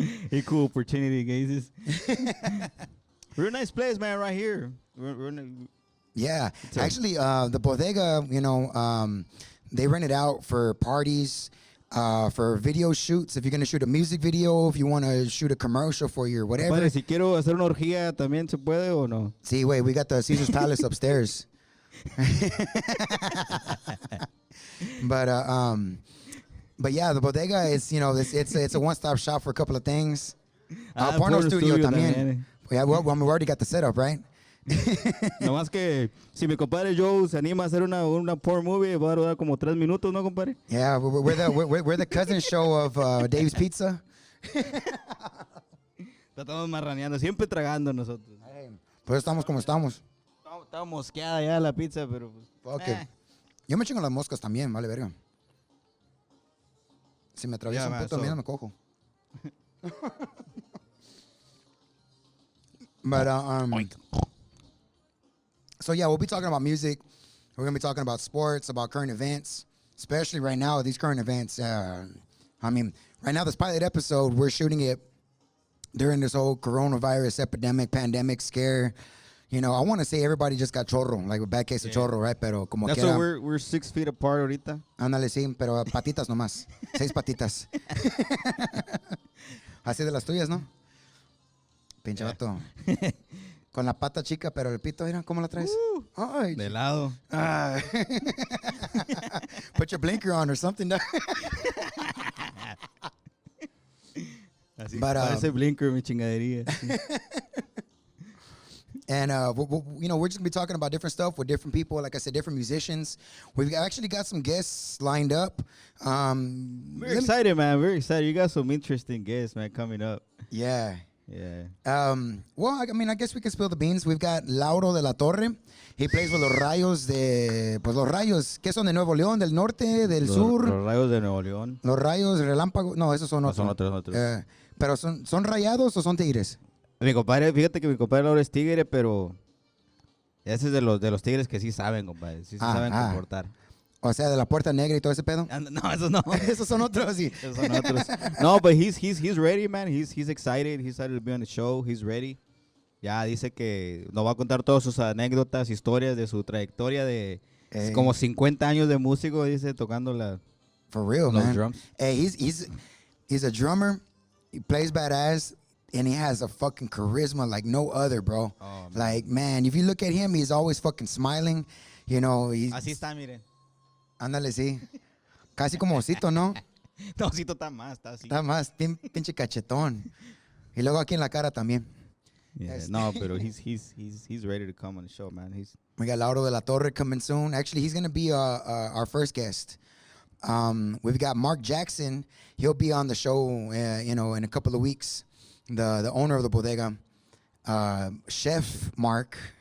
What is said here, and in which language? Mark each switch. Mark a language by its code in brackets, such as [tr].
[en] Equal opportunity cases. We're a nice place, man, right here. Yeah. Actually, the bodega, you know, they rent it out for parties, for video shoots. If you're going to shoot a music video, if you want to shoot a commercial for your whatever. [es] Padre, si quiero hacer una orgía, ¿también se puede o no? [en] See, wait, we got the Caesar's Palace upstairs. But yeah, the bodega is, you know, it's a one-stop shop for a couple of things. Porno studio también. Yeah, well, we already got the setup, right? [es] No más que si mi compadre Joe se anima a hacer una [en] porn movie, [es] va a durar como 3 minutos, ¿no, compadre? [en] Yeah, we're the cousin show of Dave's Pizza. [es] Estamos marraneando, siempre tragando nosotros. Pues estamos como estamos. Estaba mosqueada ya la pizza, pero pues... [en] Okay. [es] Yo me chingo las moscas también, vale verga. Si me atraviesa un puto, mira, me cojo. [en] But, so yeah, we'll be talking about music. We're going to be talking about sports, about current events, especially right now, these current events. I mean, right now, this pilot episode, we're shooting it during this whole coronavirus epidemic, pandemic scare. You know, I want to say everybody just got chorro, like a bad case of chorro, right? [es] Pero como [en] that's [es] quiera. [en] why we're 6 feet apart ahorita. [es] Ándale, sí, pero patitas nomás. 6 patitas. Así de las tuyas, ¿no? Pinche vato. Con la pata chica, pero el pito, mira, ¿cómo la traes? Ay. De lado. [en] Put your blinker on or something. [es] Así [en] But, [es] parece blinker mi chingadería. [en] And, you know, we're just going to be talking about different stuff with different people. Like I said, different musicians. We've actually got some guests lined up. We're excited, man. We're excited. You got some interesting guests, man, coming up. Yeah. Yeah. Well, I mean, I guess we can spill the beans. We've got Lauro de la Torre. He plays with los Rayos de... [es] Pues los Rayos, ¿qué son? ¿De Nuevo León? ¿Del norte? ¿Del sur? Los Rayos de Nuevo León. Los Rayos Relámpago. No, esos son No, otros. son otros. Pero ¿son rayados o son tigres? Mi compadre, fíjate que mi compadre ahora es tigre, pero ese es de los tigres que sí saben, compadre. Sí se saben comportar. O sea, de la Puerta Negra y todo ese pedo. No, esos no. Esos son otros, sí. Esos son otros. [en] No, but he's ready, man. He's excited. He's excited to be on the show. He's ready. [es] Ya dice que nos va a contar todas sus anécdotas, historias de su trayectoria de como 50 años de músico, dice, tocando [en] For real, [es] los [en] man. drums. Hey, he's a drummer. He plays badass. And he has a fucking charisma like no other, bro. Oh, man. Like, man, if you look at him, he's always fucking smiling. You know, he's... [es] Así está, miren. Ándale, sí. Casi como osito, ¿no? No, osito está más, está así. Está más, pinche cachetón. Y luego aquí en la cara también. [en] Yeah, no, pero he's ready to come on the show, man. We got Lauro de la Torre coming soon. Actually, he's going to be our first guest. We've got Mark Jackson. He'll be on the show, in a couple of weeks. The owner of the bodega, Chef Mark.